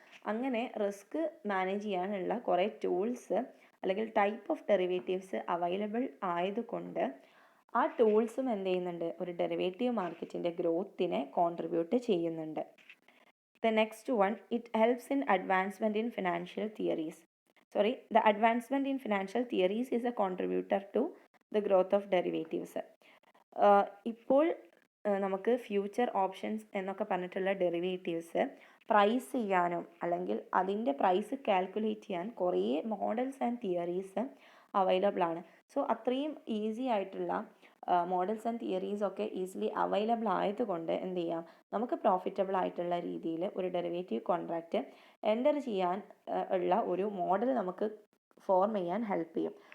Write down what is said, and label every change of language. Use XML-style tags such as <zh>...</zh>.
<ml>അങ്ങനെ risk manage ചെയ്യാനുള്ള കുറേ ടൂൾസ് അല്ലെങ്കിൽ ടൈപ്പ് ഓഫ് ഡെറിവേറ്റീവ്സ് അവൈലബിൾ ആയതുകൊണ്ട് ആ ടൂൾസും എന്ത് ചെയ്യുന്നുണ്ട്, ഒരു ഡെറിവേറ്റീവ് മാർക്കറ്റിൻ്റെ ഗ്രോത്തിനെ കോൺട്രിബ്യൂട്ട് ചെയ്യുന്നുണ്ട്.</ml> <en>The next one, it helps in advancement in financial theories. The advancement in financial theories is a contributor to the growth of derivatives.</en> <ml>ഇപ്പോൾ നമുക്ക് ഫ്യൂച്ചർ ഓപ്ഷൻസ് എന്നൊക്കെ പറഞ്ഞിട്ടുള്ള ഡെറിവേറ്റീവ്സ് പ്രൈസ് ചെയ്യാനും അല്ലെങ്കിൽ അതിൻ്റെ പ്രൈസ് കാൽക്കുലേറ്റ് ചെയ്യാൻ കുറേ മോഡൽസ് ആൻഡ് തിയറീസ് അവൈലബിൾ ആണ്. സോ അത്രയും ഈസി ആയിട്ടുള്ള മോഡൽസ് ആൻഡ് തിയറീസ് ഒക്കെ ഈസിലി അവൈലബിൾ ആയതുകൊണ്ട് എന്ത് ചെയ്യാം, നമുക്ക് പ്രോഫിറ്റബിൾ ആയിട്ടുള്ള രീതിയിൽ ഒരു ഡെറിവേറ്റീവ് കോൺട്രാക്റ്റ് എൻ്റർ ചെയ്യാൻ ഉള്ള ഒരു മോഡൽ നമുക്ക് ഫോം ചെയ്യാൻ ഹെൽപ്പ് ചെയ്യും.</ml>